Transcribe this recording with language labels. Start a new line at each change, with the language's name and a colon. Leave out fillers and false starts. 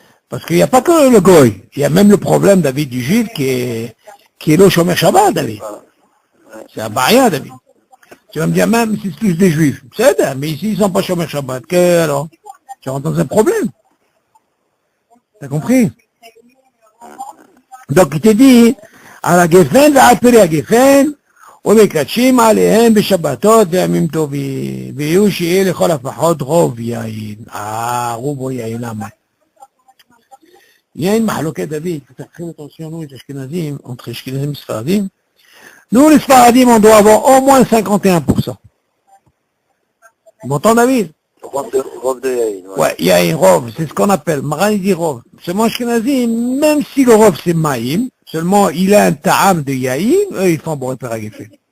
French: Parce qu'il n'y a pas que le goy, il y a même le problème, David, du juif qui est le shomer Shabbat, David. C'est un baria, David. Tu vas me dire même si c'est tous des juifs. C'est ça, mais ici ils sont pas Shomer Shabbat. Que alors? Tu rentres dans un problème. T'as compris? Donc il te dit, à la Geffen,
Hebrew: à la Geffen, ומקדשים עליהם בשבתות וימים טובים, ויהיו שיהיה לכל הפחות רוב יין. רוב או יין, למה?
French: Il y a une mahloquette, David, faut faire très attention, nous, les Ashkenazim, entre Ashkenazim et Sfaradim. Nous, les Sfaradim, on doit avoir au moins 51%. Tu m'entends, David? Rov de Yahin. Ouais, il y a un rov, c'est ce qu'on appelle, Maran dit rov. Seulement Ashkenazim, même si le rov c'est Maïm, seulement il a un ta'am de Yahin, eux ils font bon repère à Geffen.